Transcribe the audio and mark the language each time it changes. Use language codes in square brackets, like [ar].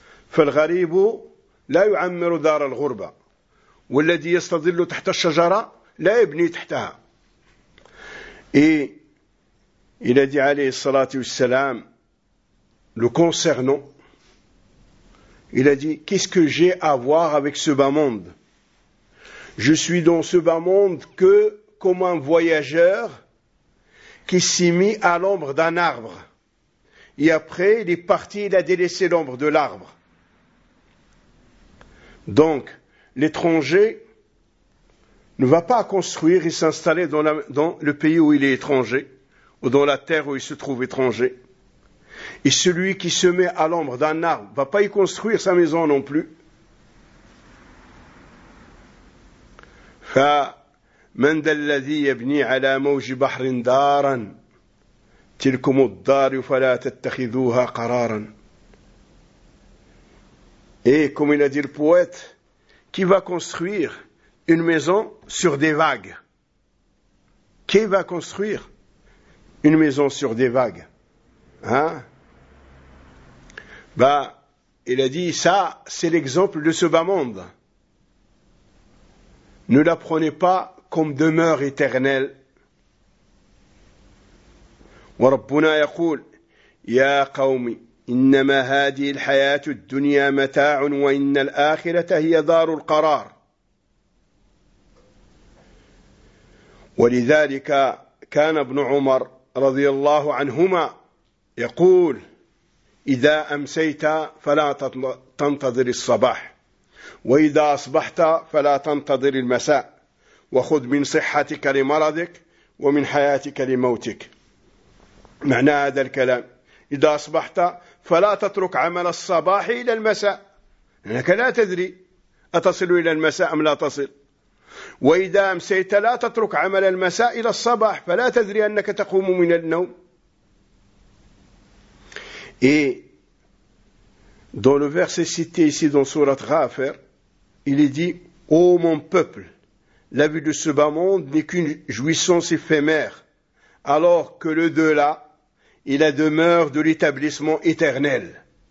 [ar] فالغريب لا يعمر دار الغربة، والذي يستظل تحت الشجرة لا يبني تحتها. [fr] إلى دي [ar] عليه الصلاة والسلام [fr] le concernant Il a dit, qu'est-ce que j'ai à voir avec ce bas monde? Je suis dans ce bas monde que comme un voyageur qui s'est mis à l'ombre d'un arbre. Et après, il est parti, il a délaissé l'ombre de l'arbre. Donc, l'étranger ne va pas construire et s'installer dans le pays où il est étranger, ou dans la terre où il se trouve étranger. Et celui qui se met à l'ombre d'un arbre ne va pas y construire sa maison non plus. [ar] فمن ذا الذي يبني على موج بحر دارا تلكم الدار فلا تتخذوها قرارا. [fr] Et comme il a dit le poète, qui va construire une maison sur des vagues? Qui va construire une maison sur des vagues? Hein? Il a dit, ça, c'est l'exemple de ce bas monde. Ne la prenez pas comme demeure éternelle. [ar] وربنا يقول يا قومي إنما هذه الحياة الدنيا متاع وإن الآخرة هي دار القرار. ولذلك كان ابن عمر رضي الله عنهما يقول إذا أمسيت فلا تنتظر الصباح وإذا أصبحت فلا تنتظر المساء وخذ من صحتك لمرضك ومن حياتك لموتك. معنى هذا الكلام إذا أصبحت فلا تترك عمل الصباح إلى المساء لأنك لا تدري أتصل إلى المساء أم لا تصل، وإذا أمسيت لا تترك عمل المساء إلى الصباح فلا تدري أنك تقوم من النوم. [fr] Et dans le verset cité ici dans sourate Ghafir, il est dit: Ô mon peuple, la vue de ce bas monde n'est qu'une jouissance éphémère, alors que le delà est la demeure de l'établissement éternel.